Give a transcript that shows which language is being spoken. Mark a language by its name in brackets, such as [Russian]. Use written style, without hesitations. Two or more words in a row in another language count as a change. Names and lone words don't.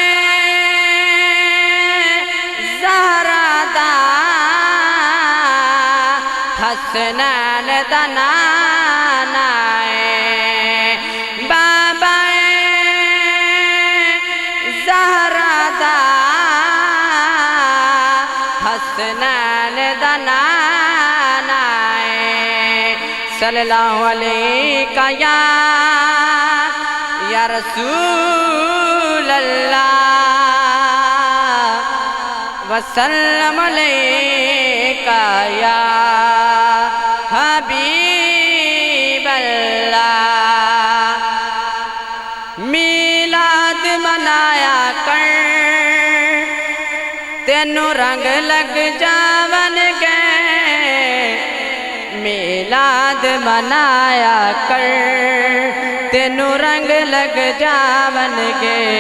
[Punjabi] زہرا دا حسنین دا نانا ہے بابا زہرا دا حسنین دا نانا ہے [Arabic] صلى الله عليك يا رسول الله وسلم عليك يا حبيب الله [Punjabi] میلاد منایا کر تینوں رنگ لگ جاون گئے میلاد منایا کر تینوں رنگ لگ جاون گے